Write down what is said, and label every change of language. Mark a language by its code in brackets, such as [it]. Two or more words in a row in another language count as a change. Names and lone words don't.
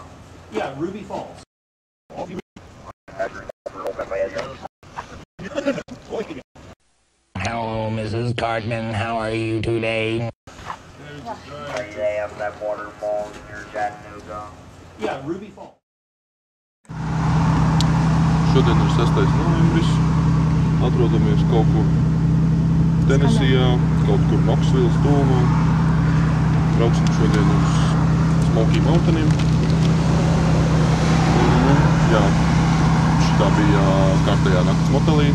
[en] Yeah, Ruby Falls. Hello, Mrs. Cartman. How are you today? They have that waterfall near Chattanooga. Yeah, Ruby Falls. [lv] Šodien ir 6. novembris. Atrodamies kaut kur Tenesijā, kaut kur Knoxvilles tūmā. Brauksim šodien uz Smoky Mountainiem. Jā, šitā bija kārtējā naktas motelī.